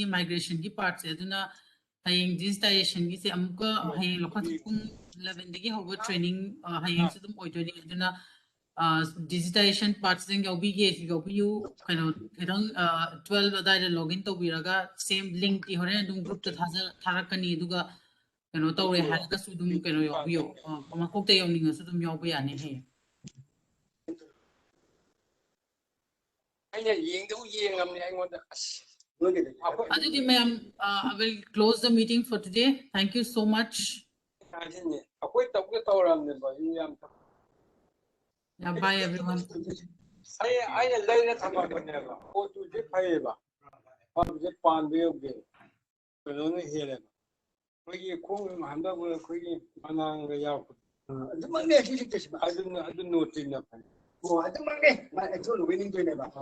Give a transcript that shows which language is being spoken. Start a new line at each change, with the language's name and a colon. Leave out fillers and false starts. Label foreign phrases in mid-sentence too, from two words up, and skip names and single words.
Manipuri: ꯃꯥꯏꯒ꯭ꯔꯦꯁꯟꯒꯤ ꯄꯥꯔꯠꯁꯦ ꯑꯗꯨꯅ ꯍꯌꯦꯡ ꯗꯤꯖꯤꯇꯥꯏꯖꯦꯁꯟꯒꯤꯁꯦ ꯑꯃꯨꯛꯀ ꯍꯌꯦꯡ ꯂꯧꯈꯠ ꯄꯨꯡ 11ꯗꯒꯤ ꯍꯧꯕ ꯇ꯭ꯔꯦꯅꯤꯡ ꯍꯌꯦꯡꯁꯨ ꯑꯗꯨꯝ ꯑꯣꯏꯗꯣꯏꯅꯤ ꯑꯗꯨꯅ ꯗꯤꯖꯤꯇꯥꯏꯖꯦꯁꯟ ꯄꯥꯔꯠꯁꯤꯗꯪ ꯌꯥꯎꯕꯤꯌꯨ ꯀꯩꯅꯣ ꯈꯤꯇꯪ 12 ꯑꯗꯥꯏꯗ ꯂꯣꯒꯏꯟ ꯇꯧꯕꯤꯔꯒ ꯁꯦꯝ ꯂꯤꯡꯛꯇꯤ ꯍꯣꯔꯦꯟ ꯑꯗꯨꯝ ꯒ꯭ꯔꯨꯞꯇ ꯊꯥꯔꯛꯀꯅꯤ ꯑꯗꯨꯒ ꯀꯩꯅꯣ ꯇꯧꯔꯦ ꯍꯥꯏꯔꯒꯁꯨ ꯑꯗꯨꯝ ꯀꯩꯅꯣ ꯌꯥꯎꯕꯤꯌꯣ ꯃꯀꯣꯛꯇ ꯌꯧꯅꯤꯡꯉꯁꯨ ꯑꯗꯨꯝ ꯌꯥꯎꯕ ꯌꯥꯅꯤ ꯍꯌꯦꯡ ꯑꯩꯅ ꯌꯦꯡꯗꯧ ꯌꯦꯡꯉꯝꯅꯦ ꯑꯩꯉꯣꯟꯗ
English: Aditi ma'am, I will close the meeting for today. Thank you so much.
Manipuri: ꯑꯩꯈꯣꯏ ꯇꯧꯒꯦ ꯇꯧꯔꯝꯅꯦꯕ ꯌꯥꯝ
English: Yeah, bye everyone.
Manipuri: ꯑꯩꯅ ꯂꯩꯔ ꯊꯝꯃꯕꯅꯦꯕ ꯄꯣꯠꯇꯨꯗꯤ ꯐꯩꯌꯦꯕ ꯐꯕꯁꯦ ꯄꯥꯟꯕ ꯌꯧꯗꯦ ꯀꯩꯅꯣꯅ ꯍꯦꯜꯂꯦꯕ ꯑꯩꯈꯣꯏꯒꯤ ꯈꯣꯡ ꯍꯟꯗꯛ ꯑꯩꯈꯣꯏꯒꯤ ꯃꯅꯥꯡꯒ ꯌꯥꯎꯔꯛꯄ ꯑꯗꯨꯃꯛꯅꯦ ꯑꯗꯨ ꯅꯣꯠꯇꯤꯅ ꯐꯩ ꯑꯗꯨꯃꯛꯅꯦ ꯑꯩꯁꯨ ꯂꯣꯏꯅꯤꯡꯗꯣꯏꯅꯦꯕ